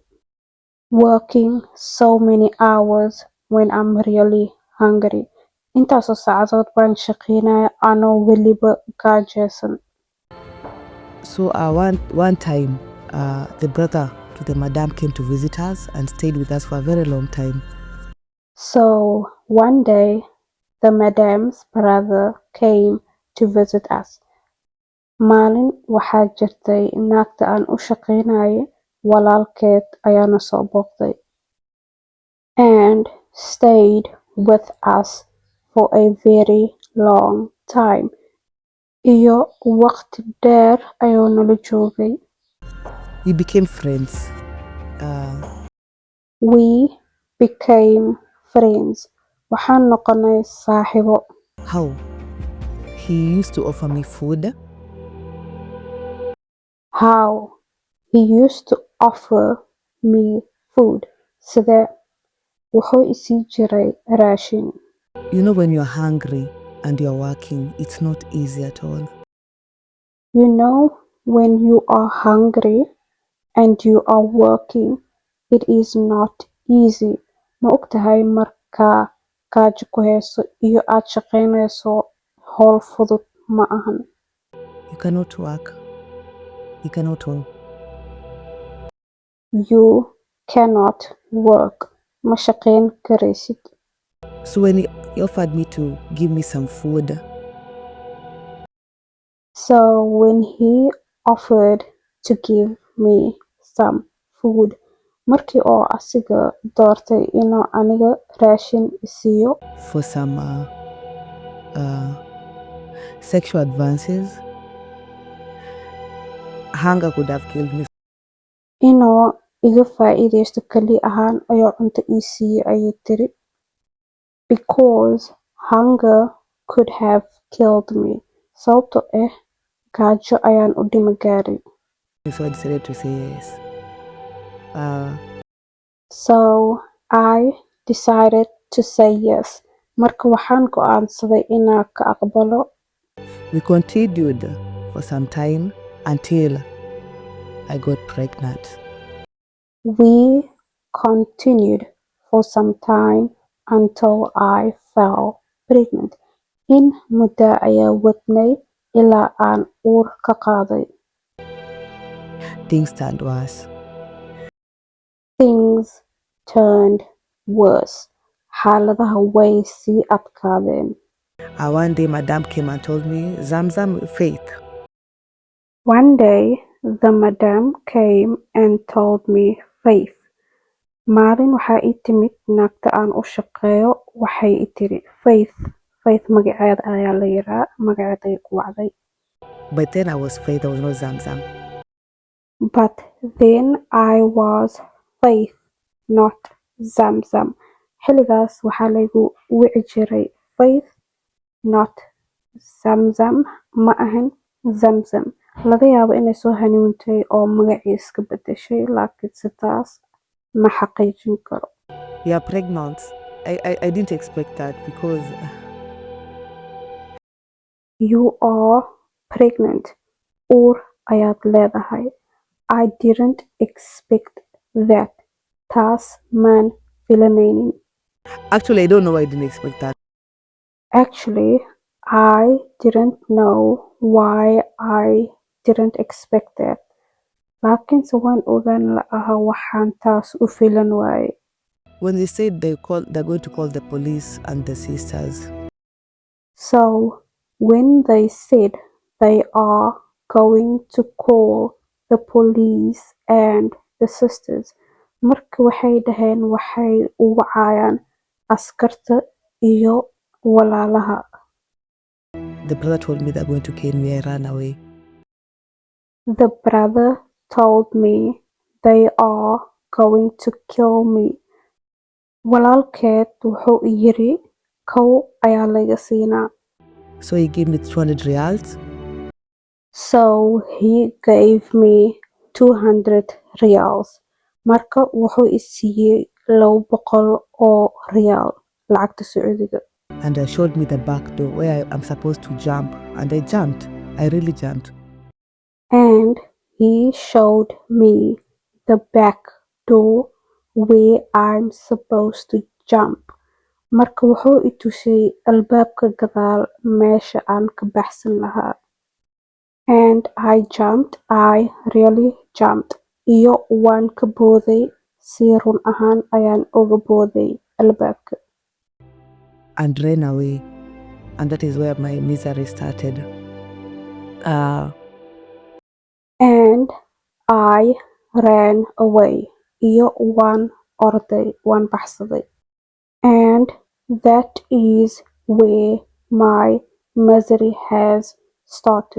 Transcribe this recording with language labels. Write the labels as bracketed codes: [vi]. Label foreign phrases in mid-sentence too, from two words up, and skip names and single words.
[en] Working so many hours when I'm really hungry. [so] Intaasoo saacadood baan shaqaynaya anoo weliba gaajaysan. [en] So one time, the brother to the madam came to visit us and stayed with us for a very long time. So one day the madam's brother came to visit us. [so] Maalin waxaa jirtay naagta aan u shaqaynayay walaalkeed ayaana soo booqday. [en] And stayed with us for a very long time. [so] Iyo waqti dheer ayuu nala joogay. [en] We became friends. We became friends. [so] Waxaan noqonay saaxiibo. [en] How? He used to offer me food. How? He used to offer me food. [so] Sidee? Wuxuu isii jiray raashin. [en] You know, when you're hungry and you're working, it's not easy at all. You know, when you are hungry and you are working, it is not easy. [so] Ma ogtahay markaa gaajo ku hayso iyo aad shaqaynayso hawl fudud ma ahan. [en] You cannot work. You cannot work. You cannot work. [so] Ma shaqayn karaysid. [en] So when he offered me to give me some food, So when he offered to give me some food, [so] markii oo asiga doortay inuu aniga raashin isiiyo [en] for some sexual advances, hunger could have killed me. [so] inuu iga faa'iidaysto kali ahaan ayuu cunto ii siiyey ayay tiri. [en] Because hunger could have killed me. [so] Sababtoo ah gaajo ayaan u dhima gaaray. [en] So I decided to say yes. So I decided to say yes. [so] Marka waxaan go'aansaday inaan ka aqbalo. [en] We continued for some time until I got pregnant. We continued for some time until I fell pregnant. [so] In muddo ayaa wadnay ilaa aan uur ka qaaday. [en] Things turned worse. Things turned worse. [so] Xaaladaha way sii adkaadeen. [en] One day madam came and told me, Zamzam, Faith. One day the madam came and told me, Faith. [so] Maalin waxaa ii timid naagta aan u shaqeeyo waxay ii tiri Faith. Faith magaceeda ayaa la yiraa, magaceeda ay ku wacday. [en] But then I was Faith, I was not Zamzam. But then I was Faith, not Zamzam. [so] Xilligaas waxaa laygu wici jiray Faith, not Zamzam, ma ahan Zamzam. Laga yaabo inay soo hanuuntay oo magacii iska bedeshay, laakiin sidaas ma xaqiijin karo. [en] You are pregnant. I didn't expect that because You are pregnant. [so] Uur ayaad leedahay. [en] I didn't expect that. [so] Taas maan filanaynin. [en] Actually, I don't know why I didn't expect that. Actually, I didn't know why I didn't expect that. [so] Laakiinse waan ogaan la'ahaa waxaan taas u filan waaye. [en] When they said they're going to call the police and the sisters, So, when they said they are going to call the police and the sisters, [so] marka waxay dhaheen waxay u wacayaan askarta iyo walaalaha. [en] the brother told me they're going to kill me. I ran away. The brother told me they are going to kill me. [so] Walaalkeed wuxuu yiri kow ayaa laga siinaa. [en] So he gave me 200 reals. So he gave me 200 reals. [so] Marka wuxuu i siiyey 200 oo riyaal lacagta Sacuudiga. [en] And showed me the back door where I'm supposed to jump. And I jumped. I really jumped. And he showed me the back door where I'm supposed to jump. [so] Marka wuxuu i tusay albaabka gadaal meesha aan ka baxsan lahaa. [en] And I jumped. I really jumped. [so] Iyo waan ka booday. Si run ahaan ayaan uga booday albaabka. [en] And ran away. And that is where my misery started. And I ran away. [so] Iyo waan orday, waan baxsaday. [en] And that is where my misery has started.